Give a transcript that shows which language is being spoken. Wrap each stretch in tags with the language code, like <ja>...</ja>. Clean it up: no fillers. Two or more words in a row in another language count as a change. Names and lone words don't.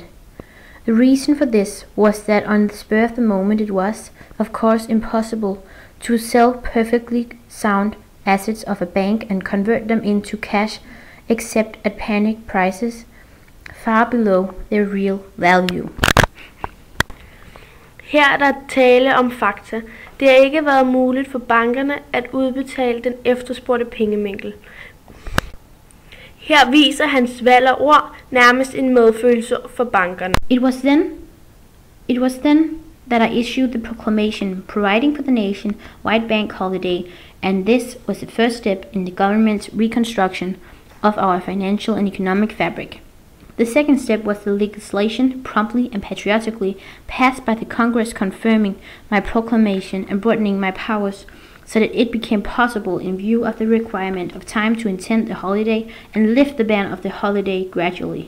<en>The reason for this was that on the spur of the moment it was, of course, impossible to sell perfectly sound assets of a bank and convert them into cash except at panic prices far below their real value.</en> <da>Her er der tale om fakta. Det har ikke været muligt for bankerne at udbetale den efterspurgte pengemængde. Her viser hans valg af ord nærmest en medfølelse for bankerne.</da> <en>It was then that I issued the proclamation providing for the nation-wide bank holiday, and this was the first step in the government's reconstruction of our financial and economic fabric. The second step was the legislation, promptly and patriotically passed by the Congress, confirming my proclamation and broadening my powers so that it became possible in view of the requirement of time to intend the holiday and lift the ban of the holiday gradually.</en>